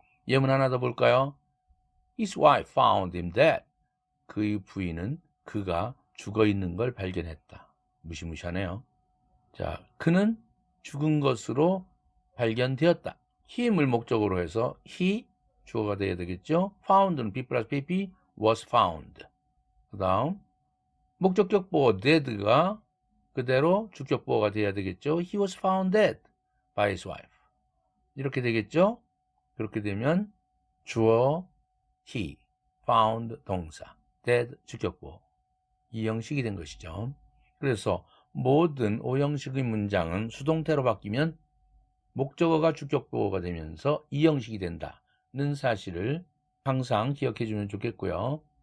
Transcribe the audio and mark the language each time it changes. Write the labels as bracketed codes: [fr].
[ko] 예문 하나 더 볼까요? [en] His wife found him dead. [ko] 그의 부인은 그가 죽어 있는 걸 발견했다. 무시무시하네요. 자, 그는 죽은 것으로 발견되었다. 힘을 목적으로 해서 he 주어가 되어야 되겠죠. found는 B 플러스 PP was found. 그 다음 목적격 보어 dead가 그대로 주격 보어가 되어야 되겠죠. [en] He was found dead by his wife. [ko] 이렇게 되겠죠. 그렇게 되면 주어 he, found 동사, dead 주격 보어. 이 형식이 된 것이죠. 그래서 모든 5형식의 문장은 수동태로 바뀌면 목적어가 주격 보어가 되면서 이 형식이 된다는 사실을 항상 기억해 주면 좋겠고요.